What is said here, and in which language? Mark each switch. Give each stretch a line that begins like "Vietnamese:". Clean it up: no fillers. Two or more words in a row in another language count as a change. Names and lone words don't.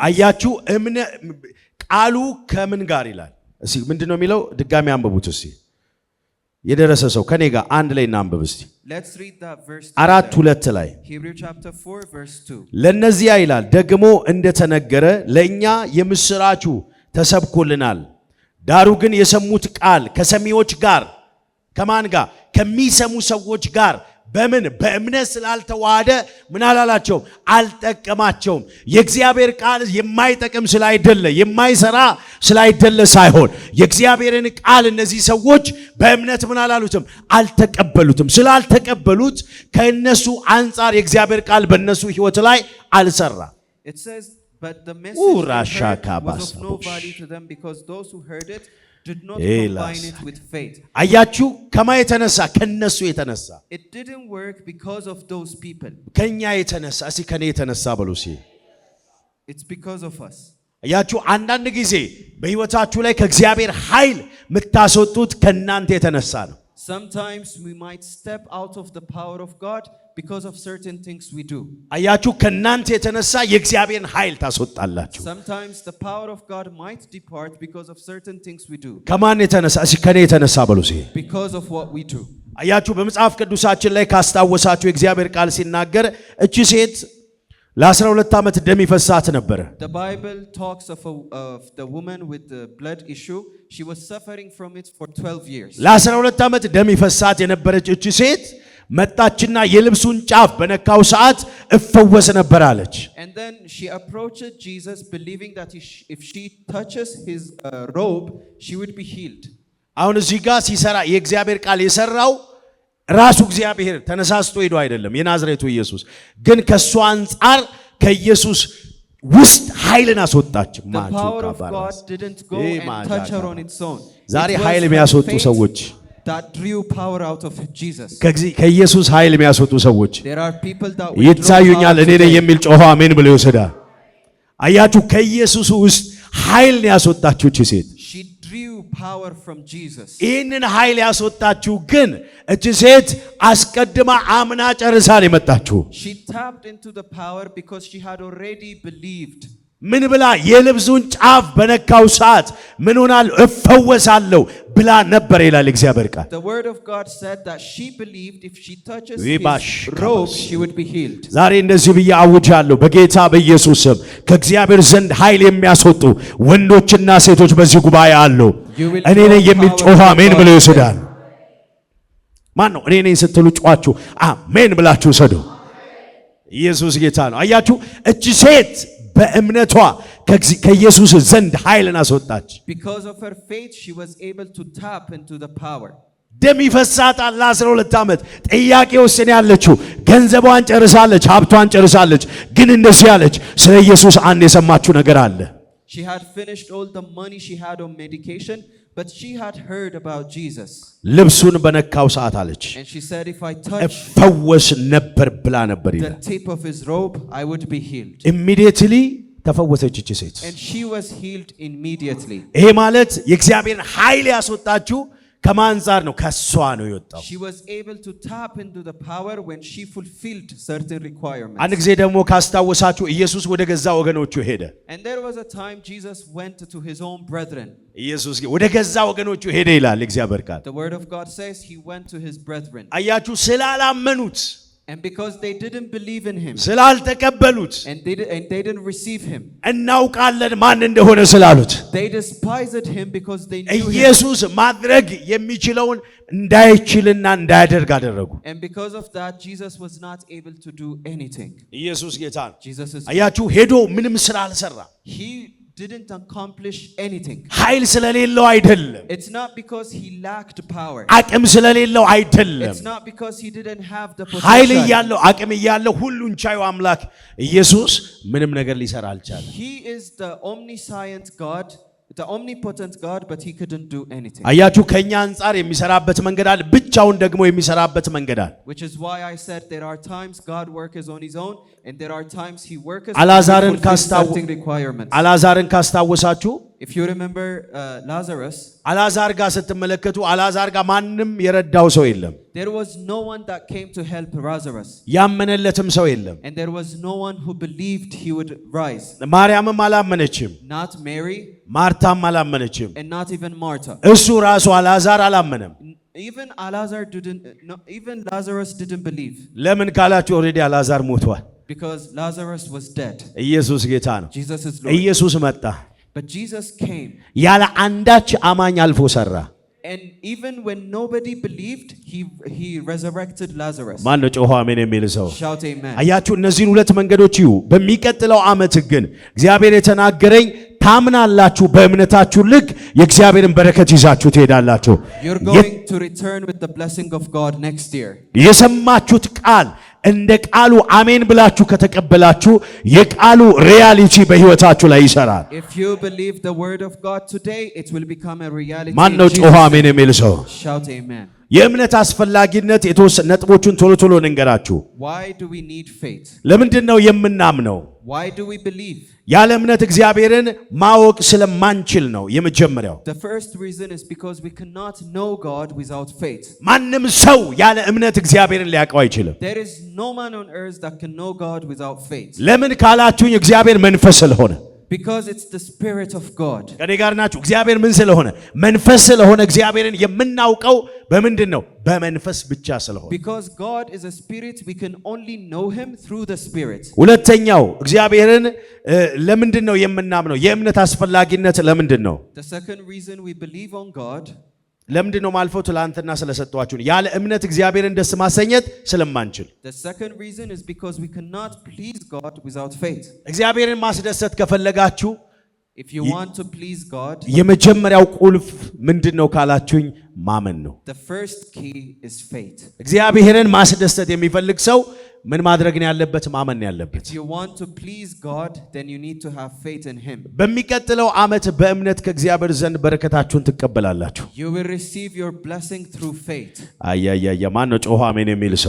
Amharic: አያችሁ ቃሉ ከምን ጋር ይላል? እሺ ምንድነው የሚለው? ድጋሚ አንብቡት እስቲ። የደረሰ ሰው ከኔ ጋር አንድ ላይ እናንብብ እስቲ።
English: Let's read that verse
Amharic: 4:2 ላይ
English: Hebrew chapter 4 verse 2.
Amharic: ለነዚያ ይላል ደግሞ እንደተነገረ ለኛ የምስራቹ ተሰብኮልናል። ዳሩ ግን የሰሙት ቃል ከሰሚዎች ጋር ከማን ጋር? ከሚሰሙ ሰዎች ጋር በእምነት ስላልተዋሃደ ምን አላላቸው አልጠቀማቸውም። የእግዚአብሔር ቃል የማይጠቅም ስላይደለ የማይሰራ ስላይደለ ሳይሆን የእግዚአብሔርን ቃል እነዚህ ሰዎች በእምነት ምን አላሉትም አልተቀበሉትም። ስላልተቀበሉት ከነሱ አንፃር የእግዚአብሔር ቃል በእነሱ ሕይወት ላይ አልሰራ።
English: It says, but the message was of no value to them because those who heard it did not combine it with faith.
Amharic: አያችሁ ከማ የተነሳ ከነሱ የተነሳ
English: It didn't work because of those people.
Amharic: ከኛ የተነሳ እስኪ ከኔ የተነሳ በሉሲ
English: It's because of us.
Amharic: አያችሁ አንዳንድ ጊዜ በሕይወታችሁ ላይ ከእግዚአብሔር ኃይል የምታስወጡት ከናንተ የተነሳ ነው።
English: Sometimes we might step out of the power of God because of certain things we do.
Amharic: አያችሁ ከናንተ የተነሳ የእግዚአብሔርን ኃይል ታስወጣላችሁ።
English: Sometimes the power of God might depart because of certain things we do.
Amharic: ከማን የተነሳ እስኪ ከኔ የተነሳ በሉሲ
English: Because of what we do.
Amharic: አያችሁ በመጽሐፍ ቅዱሳችን ላይ ካስታወሳችሁ የእግዚአብሔር ቃል ሲናገር እቺ ሴት ለ12 ዓመት ደም ይፈሳት ነበር።
English: The Bible talks of the woman with the blood issue. She was suffering from it for 12 years.
Amharic: ለ12 ዓመት ደም ይፈሳት የነበረች እቺ ሴት መጣችና የልብሱን ጫፍ በነካው ሰዓት እፈወስ ነበር አለች።
English: And then she approached Jesus believing that if she touches his robe she would be healed.
Amharic: አሁን እዚህ ጋር ሲሰራ የእግዚአብሔር ቃል የሰራው ራሱ እግዚአብሔር ተነሳስቶ ሄዶ አይደለም። የናዝሬቱ ኢየሱስ ግን ከሱ አንፃር ከኢየሱስ ውስጥ ኃይልን አስወጣች።
English: The power of God didn't go and touch her on its own.
Amharic: ዛሬ ኃይል የሚያስወጡ ሰዎች
English: that drew power out of Jesus.
Amharic: ከኢየሱስ ኃይል የሚያስወጡ ሰዎች
English: There are people that
Amharic: ይታዩኛል። እኔ ነኝ የሚል ጮኸ አሜን ብሎ ይወስዳል። አያችሁ ከኢየሱስ ውስጥ ኃይልን ያስወጣችሁ እቺ ሴት
English: she drew power from Jesus.
Amharic: ይህንን ኃይል ያስወጣችሁ ግን እቺ ሴት አስቀድማ አምና ጨርሳን የመጣችሁ
English: She tapped into the power because she had already believed.
Amharic: ምን ብላ የልብሱን ጫፍ በነካው ሰዓት ምን ሆናል እፈወሳለሁ ብላ ነበር ይላል እግዚአብሔር ቃል።
English: The word of God said that she believed if she touches his robe she would be healed.
Amharic: ዛሬ እንደዚህ ብዬ አውጃለሁ በጌታ በኢየሱስ ስም ከእግዚአብሔር ዘንድ ኃይል የሚያስወጡ ወንዶችና ሴቶች በዚህ ጉባኤ አሉ። እኔ ነኝ የሚል ጮኸ አሜን ብሎ ይወስዳል። ማን ነው እኔ ነኝ ስትሉ ጮኻችሁ አሜን ብላችሁ ሰዱ። ኢየሱስ ጌታ ነው። አያችሁ እቺ ሴት በእምነቷ ከኢየሱስ ዘንድ ኃይልን አስወጣች።
English: Because of her faith she was able to tap into the power.
Amharic: ደም ይፈሳታል ለ12 ዓመት። ጥያቄ ውስጥ ነው ያለችው። ገንዘቧን ጨርሳለች፣ ሀብቷን ጨርሳለች። ግን እንደዚህ ያለች ስለ ኢየሱስ አንድ የሰማችው ነገር አለ።
English: She had finished all the money she had on medication, but she had heard about Jesus.
Amharic: ልብሱን በነካው ሰዓት አለች
English: And she said if I touch
Amharic: እፈወስ ነበር ብላ ነበር
English: the
Amharic: ይላል።
English: tip of his robe I would be healed.
Amharic: Immediately ተፈወሰች እቺ ሴት።
English: And she was healed immediately.
Amharic: ይሄ ማለት የእግዚአብሔርን ኃይል ያስወጣችሁ ከማንዛር ነው ከሷ ነው የወጣው።
English: She was able to tap into the power when she fulfilled certain requirements.
Amharic: አንድ ጊዜ ደግሞ ካስታወሳችሁ ኢየሱስ ወደ ገዛ ወገኖቹ ሄደ።
English: And there was a time Jesus went to his own brethren.
Amharic: ኢየሱስ ወደ ገዛ ወገኖቹ ሄደ ይላል እግዚአብሔር ቃል።
English: The word of God says he went to his brethren.
Amharic: አያችሁ ስላላመኑት
English: And because they didn't believe in him
Amharic: ስላልተቀበሉት
English: and they didn't receive him,
Amharic: እናውቃለን ማን እንደሆነ ስላሉት
English: they despised him because they knew him.
Amharic: ኢየሱስ ማድረግ የሚችለውን እንዳይችልና እንዳያደርግ አደረጉ።
English: And because of that Jesus was not able to do anything.
Amharic: ኢየሱስ ጌታ ነው።
English: Jesus is
Amharic: አያችሁ ሄዶ ምንም ስራ አልሰራ።
English: he didn't accomplish anything.
Amharic: ኃይል ስለሌለው አይደለም።
English: It's not because he lacked power.
Amharic: አቅም ስለሌለው አይደለም።
English: It's not because he didn't have the
Amharic: ኃይል
English: potential.
Amharic: እያለው አቅም እያለው ሁሉን ቻዩ አምላክ ኢየሱስ ምንም ነገር ሊሰራ አልቻለም።
English: He is the omniscient God, the omnipotent God, but he couldn't do anything.
Amharic: አያችሁ ከኛ አንፃር የሚሰራበት መንገድ አለ፣ ብቻውን ደግሞ የሚሰራበት መንገድ አለ።
English: Which is why I said there are times God works on his own and there are times he works
Amharic: አልዓዛርን
English: certain requirements.
Amharic: አልዓዛርን ካስታወሳችሁ
English: If you remember Lazarus,
Amharic: አልዓዛር ጋር ስትመለከቱ አልዓዛር ጋር ማንም የረዳው ሰው የለም።
English: there was no one that came to help Lazarus.
Amharic: ያመነለትም ሰው የለም።
English: And there was no one who believed he would rise.
Amharic: ማርያምም አላመነችም፣
English: Not Mary
Amharic: ማርታም አላመነችም፣
English: and not even Martha.
Amharic: እሱ ራሱ አልዓዛር አላመነም።
English: Even Lazarus didn't believe.
Amharic: ለምን ካላችሁ ኦልሬዲ አልዓዛር ሞቷል።
English: Because Lazarus was dead.
Amharic: ኢየሱስ ጌታ ነው።
English: Jesus is Lord.
Amharic: ኢየሱስ መጣ፣
English: But Jesus came
Amharic: ያለ አንዳች አማኝ አልፎ ሰራ።
English: And even when nobody believed, he resurrected Lazarus.
Amharic: ማን ነው ጮኸ አሜን የሚል ሰው?
English: Shout amen.
Amharic: አያችሁ እነዚህን ሁለት መንገዶች ይዩ። በሚቀጥለው ዓመት ግን እግዚአብሔር የተናገረኝ ታምናላችሁ፣ በእምነታችሁ ልክ የእግዚአብሔርን በረከት ይዛችሁ ትሄዳላችሁ።
English: You're going to return with the blessing of God next year.
Amharic: የሰማችሁት ቃል እንደ ቃሉ አሜን ብላችሁ ከተቀበላችሁ የቃሉ ሪያሊቲ በሕይወታችሁ ላይ ይሰራል።
English: If you believe the word of God today, it will become a reality.
Amharic: ማን ነው ጮኸ አሜን የሚል ሰው?
English: Shout amen.
Amharic: የእምነት አስፈላጊነት የተወሰነ ነጥቦቹን ቶሎ ልንገራችሁ።
English: Why do we need faith?
Amharic: ለምንድን ነው የምናምነው?
English: Why do we believe?
Amharic: ያለ እምነት እግዚአብሔርን ማወቅ ስለማንችል ነው የመጀመሪያው።
English: The first reason is because we cannot know God without faith.
Amharic: ማንም ሰው ያለ እምነት እግዚአብሔርን ሊያውቀው አይችልም።
English: There is no man on earth that can know God without faith.
Amharic: ለምን ካላችሁኝ እግዚአብሔር መንፈስ ስለሆነ።
English: Because it's the Spirit of God.
Amharic: ከኔ ጋር ናችሁ? እግዚአብሔር ምን ስለሆነ? መንፈስ ስለሆነ እግዚአብሔርን የምናውቀው በምንድን ነው? በመንፈስ ብቻ ስለሆነ።
English: Because God is a spirit, we can only know him through the Spirit.
Amharic: ሁለተኛው እግዚአብሔርን ለምንድን ነው የምናምነው? የእምነት አስፈላጊነት ለምንድን ነው?
English: The second reason we believe on God.
Amharic: ለምንድን ነው ማልፈው ትላንትና ስለሰጧችሁ ያለ እምነት እግዚአብሔርን ደስ ማሰኘት ስለማንችል።
English: The second reason is because we cannot please God without faith.
Amharic: እግዚአብሔርን ማስደሰት ከፈለጋችሁ
English: If you want to please God,
Amharic: የመጀመሪያው ቁልፍ ምንድነው ካላችሁኝ ማመን ነው።
English: the first key is faith.
Amharic: እግዚአብሔርን ማስደሰት የሚፈልግ ሰው ምን ማድረግ ነው ያለበት? ማመን ነው ያለበት።
English: If you want to please God, then you need to have faith in him.
Amharic: በሚቀጥለው ዓመት በእምነት ከእግዚአብሔር ዘንድ በረከታችሁን ትቀበላላችሁ።
English: You will receive your blessing through faith.
Amharic: አያያያ ማን ነው ጮኸ አሜን የሚል ሰው?